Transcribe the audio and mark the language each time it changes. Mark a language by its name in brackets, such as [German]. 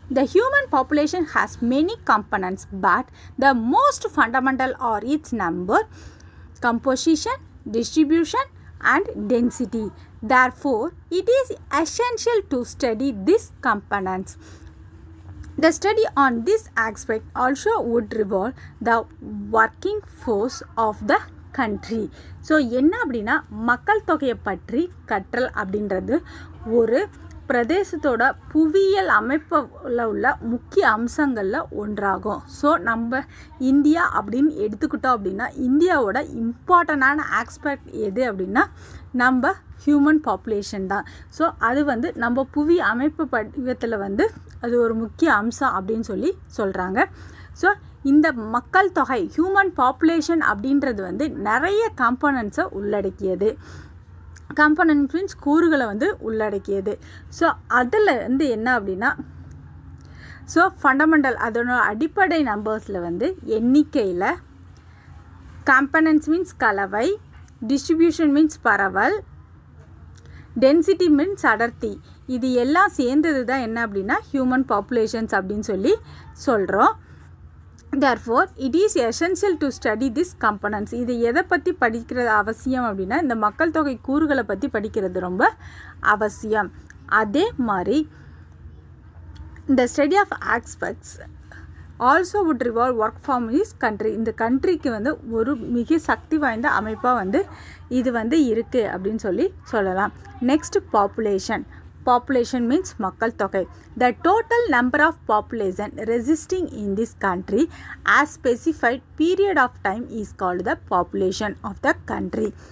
[English] The human population has many components, but the most fundamental are its number, composition, distribution, and density. Therefore, it is essential to study these components. The study on this aspect also would revolve the working force of the country. [Tamil] So என்ன அப்படின்னா மக்கள் தொகையை பற்றி கற்றல் அப்படின்றது ஒரு பிரதேசத்தோட புவியியல் அமைப்பில் உள்ள முக்கிய அம்சங்களில் ஒன்றாகும். ஸோ நம்ம இந்தியா அப்படின்னு எடுத்துக்கிட்டோம் அப்படின்னா இந்தியாவோட இம்பார்ட்டண்டான ஆஸ்பெக்ட் எது அப்படின்னா நம்ம ஹியூமன் பாப்புலேஷன் தான். ஸோ அது நம்ம புவி அமைப்பு படிவத்தில் அது ஒரு முக்கிய அம்சம் அப்படின்னு சொல்கிறாங்க. ஸோ இந்த மக்கள் தொகை ஹியூமன் பாப்புலேஷன் அப்படின்றது நிறைய காம்போனன்ட்ஸை உள்ளடக்கியது. காம்போனன்ட் மீன்ஸ் கூறுகளை உள்ளடக்கியது. ஸோ அதில் என்ன அப்படின்னா ஸோ ஃபண்டமெண்டல் அதோட அடிப்படை நம்பர்ஸில் எண்ணிக்கையில் காம்போனன்ட்ஸ் மீன்ஸ் கலவை, டிஸ்ட்ரிபியூஷன் மீன்ஸ் பரவல், டென்சிட்டி மீன்ஸ் அடர்த்தி. இது எல்லாம் சேர்ந்தது தான் என்ன அப்படின்னா ஹியூமன் பாப்புலேஷன்ஸ் அப்படின்னு சொல்கிறோம். [English] Therefore, it is essential to study these components. [Tamil] இது எதை பற்றி படிக்கிறது அவசியம் அப்படின்னா இந்த மக்கள் தொகை கூறுகளை பற்றி படிக்கிறது ரொம்ப அவசியம். அதே மாதிரி இந்த [English] Study of aspects also would revolve work form is country. [Tamil] இந்த கண்ட்ரிக்கு ஒரு மிக சக்தி வாய்ந்த அமைப்பாக இது இருக்குது அப்படின்னு சொல்லலாம். [English] Next population. Population means [Tamil] மக்கள் தொகை. [English] The total number of population resisting in this country as specified period of time is called the population of the country.